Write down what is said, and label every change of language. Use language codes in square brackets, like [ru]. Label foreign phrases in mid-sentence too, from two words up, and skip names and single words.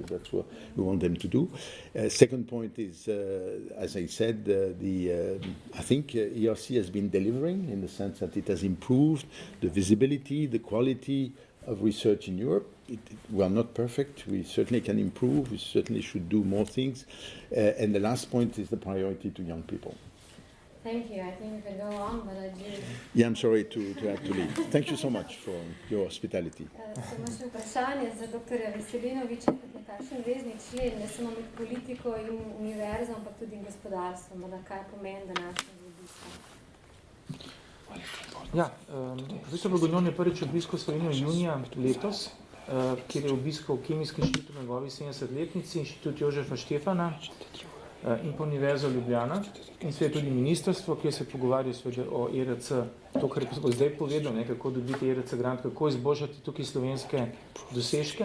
[en] That's what we want them to do. Second point is, as I said, I think ERC has been delivering in the sense that it has improved the visibility, the quality of research in Europe. We are not perfect. We certainly can improve. We certainly should do more things. And the last point is the priority to young people. Thank you. I think we can go on, but I do... Yeah, I'm sorry to have to leave. Thank you so much for your hospitality. [sl] Samo še vprašanje za dr. Veselinoviča, nekakšen vezni člen, ne samo med politiko in univerzo, ampak tudi gospodarstvom, kaj pomeni današnji obisk. Ja, profesor Bourguignon je prvič obiskal Slovenijo junija letos, kjer je obiskal Kemijski inštitut na njegovi 70-letnici, inštitut Jožefa Štefana in pa Univerzo Ljubljana in seveda tudi ministrstvo, kjer se pogovarja o ERC, to, kar je zdaj povedal, ne, kako dobiti ERC grant, kako izboljšati tukaj slovenske dosežke.